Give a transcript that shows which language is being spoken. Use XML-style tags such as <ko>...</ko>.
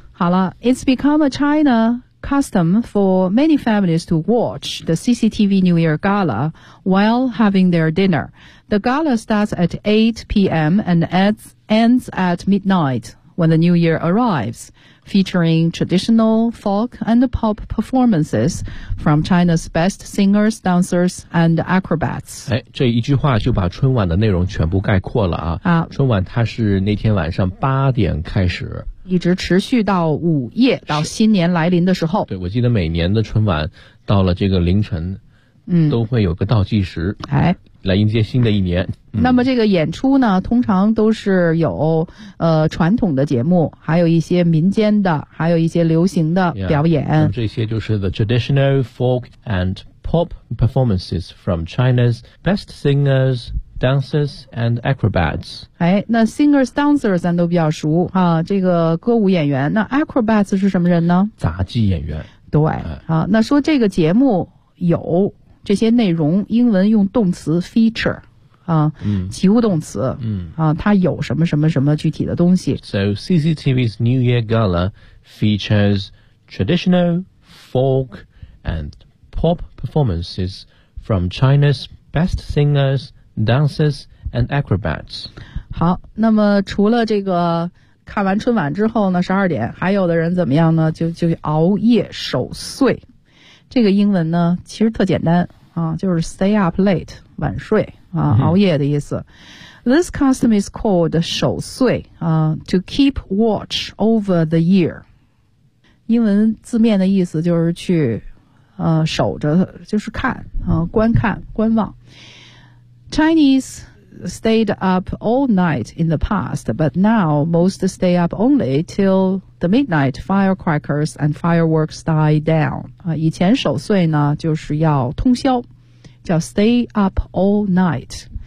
<en>好了， It's become a China custom for many families to watch the CCTV New Year Gala while having their dinner. The gala starts at 8 p.m. and ends at midnight when the New Year arrivesFeaturing traditional folk and pop performances from China's best singers, dancers, and acrobats.</en> <zh>哎，这一句话就把春晚的内容全部概括了啊！啊，春晚它是那天晚上8点开始，一直持续到午夜，到新年来临的时候。对，我记得每年的春晚到了这个凌晨，嗯，都会有个倒计时，哎，来迎接新的一年。那么这个演出呢，通常都是有传统的节目，还有一些民间的，还有一些流行的表演。</zh> <en>Yeah,</en> <zh>这些就是</zh> <en>the traditional folk and pop performances from China's best singers, dancers and acrobats.</en> <zh>哎，那 singers, dancers 咱都比较熟啊，这个歌舞演员。那 acrobats 是什么人呢？杂技演员。对，哎，啊，那说这个节目有这些内容，英文用动词 feature。及物动词，它有什么什么什么具体的东西。</zh> <en>So CCTV's New Year Gala features traditional folk and pop performances from China's best singers, dancers, and acrobats.</en> <zh>好，那么除了这个看完春晚之后呢，十二点，还有的人怎么样呢？就熬夜守岁。这个英文呢，其实特简单啊，就是</zh> <en>stay up late，</en> <zh>晚睡。啊，熬夜的意思。</zh> <en>This custom is called 守岁、to keep watch over the year.</en> <zh>英文字面的意思就是去、守着，就是看、观看观望。</zh> <en>Chinese stayed up all night in the past, but now most stay up only till the midnight firecrackers and fireworks die down.、</en> <zh>以前守岁呢就是要通宵，叫</zh> <en>stay up all night。</en>